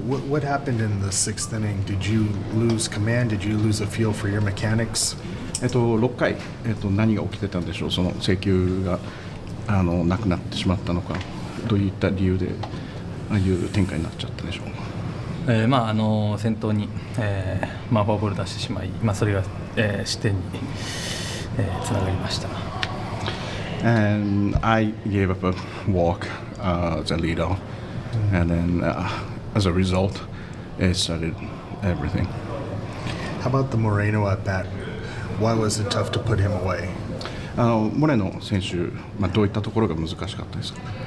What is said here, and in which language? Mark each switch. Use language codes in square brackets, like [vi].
[en] What happened in the sixth inning? Did you lose command? Did you lose a feel for your mechanics? [ja] 6回、何が起きてたんでしょう。その制球がなくなってしまったのか、どういった理由でああいう展開になっちゃったでしょう。先頭に、フォアボール出してしまい、それが、失点に、つながりました。 [en] And I gave up a walk as a leadoff, and then as a result, it started everything. How about the Moreno at bat? Why was it tough to put him away? [ja] モレノ選手、どういったところが難しかったですか？